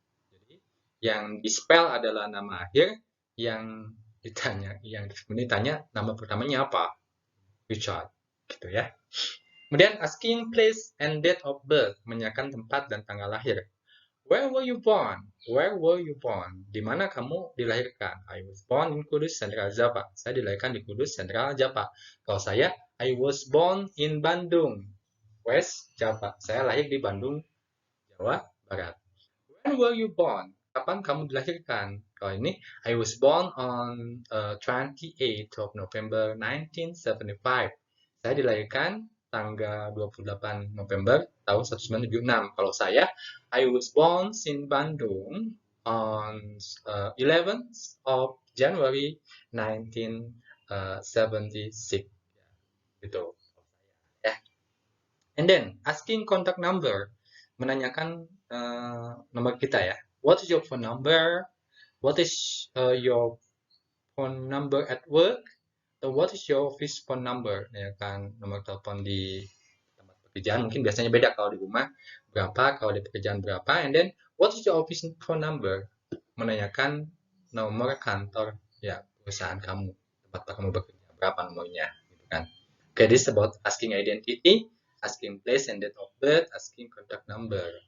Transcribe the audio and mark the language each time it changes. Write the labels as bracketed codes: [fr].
[id] Jadi, yang di-spell adalah nama akhir, yang ditanya nama pertamanya apa? Richard, gitu ya. Kemudian [en] asking place and date of birth, [id] menanyakan tempat dan tanggal lahir. [en] Where were you born? Where were you born? [id] Di mana kamu dilahirkan? [en] I was born in Kudus, Central Java. [id] Saya dilahirkan di Kudus, [en] Central Java. [id] Kalau saya, [en] I was born in Bandung, West Java. [id] Saya lahir di Bandung, Jawa Barat. [en] When were you born? [id] Kapan kamu dilahirkan? Kalau ini, [en] I was born on 28th of November 1975. [id] Saya dilahirkan tanggal 28 November tahun 1976. Kalau saya, [en] I was born in Bandung on 11th of January 1976. [id] Gitu. Ya. [en] And then, asking contact number. [id] Menanyakan nomor kita ya. [en] What is your phone number? What is your phone number at work? What is your office phone number? [id] Ya kan, nomor telepon di tempat pekerjaan mungkin biasanya beda. Kalau di rumah berapa, kalau di pekerjaan berapa. [en] And then, what is your office phone number? [id] Menanyakan nomor kantor ya perusahaan kamu, tempat kamu bekerja, berapa nomornya, gitu kan. [en] Okay, this is about asking identity, asking place and date of birth, asking contact number.